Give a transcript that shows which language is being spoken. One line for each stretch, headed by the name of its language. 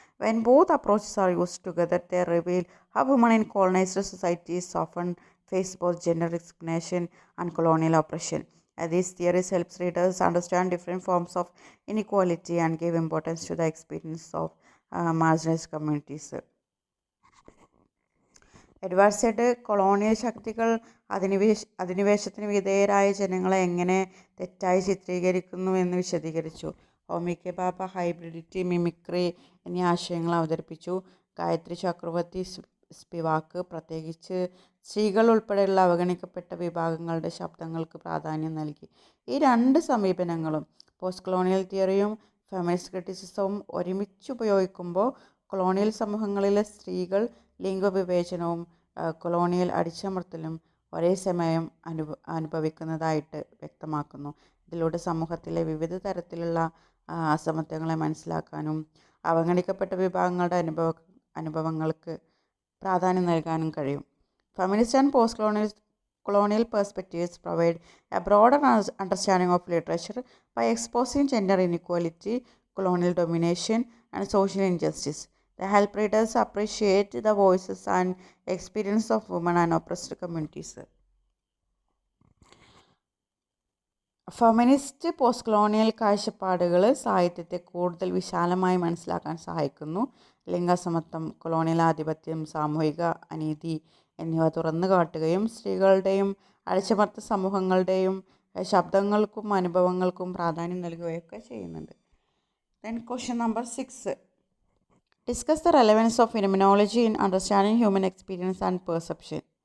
English: When both approaches are used together, they reveal how women in colonized societies often face both gender discrimination and colonial oppression. These theories help readers understand different forms of inequality and give importance to the experience of marginalized communities.
Malayalam: Edward Z colonial ശക്തികൾ അധിനിവേശത്തിന് വിധേയരായ ജനങ്ങളെ എങ്ങനെ തെറ്റായി ചിത്രീകരിക്കുന്നു എന്ന് വിശദീകരിച്ചു. ഹോമിക്കെ ബാബ ഹൈബ്രിഡിറ്റി, mimicry എന്നീ ആശയങ്ങൾ അവതരിപ്പിച്ചു. ഗായത്രി ചക്രവർത്തി സ്പിവാക്ക് പ്രത്യേകിച്ച് സ്ത്രീകൾ ഉൾപ്പെടെയുള്ള അവഗണിക്കപ്പെട്ട വിഭാഗങ്ങളുടെ ശബ്ദങ്ങൾക്ക് പ്രാധാന്യം നൽകി. ഈ രണ്ട് സമീപനങ്ങളും പോസ്റ്റ് കൊളോണിയൽ തിയറിയും ഫെമിനിസ്റ്റ് ക്രിറ്റിസിസവും ഒരുമിച്ച് ഉപയോഗിക്കുമ്പോൾ കൊളോണിയൽ സമൂഹങ്ങളിലെ സ്ത്രീകൾ ലിംഗവിവേചനവും കൊളോണിയൽ അടിച്ചമർത്തലും ഒരേ സമയം അനുഭവിക്കുന്നതായിട്ട് വ്യക്തമാക്കുന്നു. ഇതിലൂടെ സമൂഹത്തിലെ വിവിധ തരത്തിലുള്ള അസമത്വങ്ങളെ മനസ്സിലാക്കാനും അവഗണിക്കപ്പെട്ട വിഭാഗങ്ങളുടെ അനുഭവങ്ങൾക്ക് പ്രാധാന്യം നൽകാനും കഴിയും.
English: Feminist and post-colonial perspectives provide a broader understanding of literature by exposing gender inequality, colonial domination, and social injustice. They help readers appreciate the voices and experience of women and oppressed communities.
Malayalam: Feminist post colonial കാഴ്ചപ്പാടുകൾ സാഹിത്യത്തെ കൂടുതൽ വിശാലമായി മനസ്സിലാക്കാൻ സഹായിക്കുന്നു. ലിംഗസമത്വം, colonial ആധിപത്യം, സാമൂഹിക അനീതി എന്നിവ തുറന്നു കാട്ടുകയും സ്ത്രീകളുടെയും അടിച്ചമർത്ത സമൂഹങ്ങളുടെയും ശബ്ദങ്ങൾക്കും അനുഭവങ്ങൾക്കും പ്രാധാന്യം നൽകുകയൊക്കെ ചെയ്യുന്നുണ്ട്.
English: Then question number 6. Discuss the relevance of phenomenology in understanding human experience and perception.